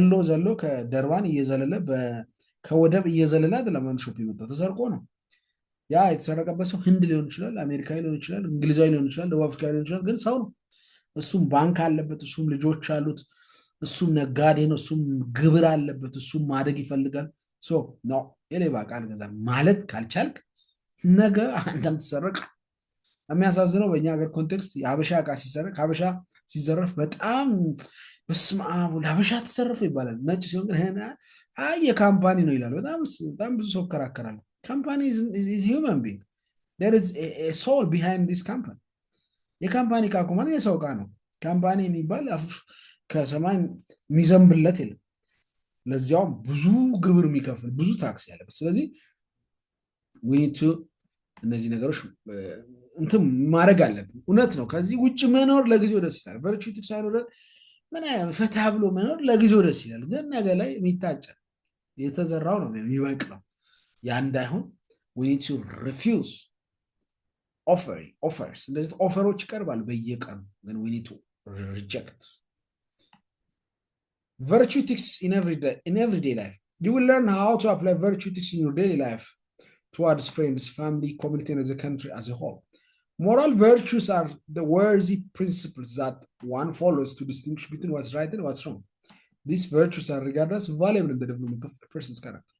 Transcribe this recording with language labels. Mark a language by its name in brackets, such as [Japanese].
[Amharic] ዘሎ ከደርባን እየዘለለ ከወደብ እየዘለለ አይደለም ሾፕ የመጣው ተሰርቆ ነው። ያ የተሰረቀበት ሰው ህንድ ሊሆን ይችላል፣ አሜሪካዊ ሊሆን ይችላል፣ እንግሊዛዊ ሊሆን ይችላል፣ ደቡብ አፍሪካዊ ሊሆን ይችላል። ግን ሰው ነው። እሱም ባንክ አለበት፣ እሱም ልጆች አሉት፣ እሱም ነጋዴ ነው፣ እሱም ግብር አለበት፣ እሱም ማደግ ይፈልጋል። ነው የሌባ ዕቃ አልገዛም ማለት ካልቻልክ ነገ አንተም ትሰረቅ። የሚያሳዝነው በእኛ ሀገር ኮንቴክስት የሀበሻ ዕቃ ሲሰረቅ ሀበሻ ሲዘረፍ በጣም በስመ አብ ለሀበሻ ተሰረፈ ይባላል። ነጭ ሲሆን ግን የካምፓኒ ነው ይላል። በጣም ብዙ ሰው ይከራከራል። [English] Company is human being. There is a soul behind this company. [Amharic] የካምፓኒ ዕቃ እኮ ማለት የሰው ዕቃ ነው። ካምፓኒ የሚባል ከሰማይ የሚዘንብለት የለም። ለዚያውም ብዙ ግብር የሚከፍል ብዙ ታክስ ያለበት። ስለዚህ ዊኒቱ እነዚህ ነገሮች እንትን ማድረግ አለብን። እውነት ነው። ከዚህ ውጭ መኖር ለጊዜው ደስ ይላል። ቨርቹ ኢቲክስ ሳይኖረን ምን ፈታ ብሎ መኖር ለጊዜው ደስ ይላል። ግን ነገ ላይ የሚታጨድ የተዘራው ነው የሚበቅለው። ያ እንዳይሆን [English] we need to refuse offers [Amharic] እንደዚህ ኦፈሮች ይቀርባሉ በየቀኑ ግን [English] we need to reject virtue ethics in everyday life. You will learn how to apply virtue ethics in your daily life towards friends, family, community, and the country as a whole. Moral virtues are the worthy principles that one follows to distinguish between what's right and what's wrong. These virtues are regarded as valuable in the development of a person's character.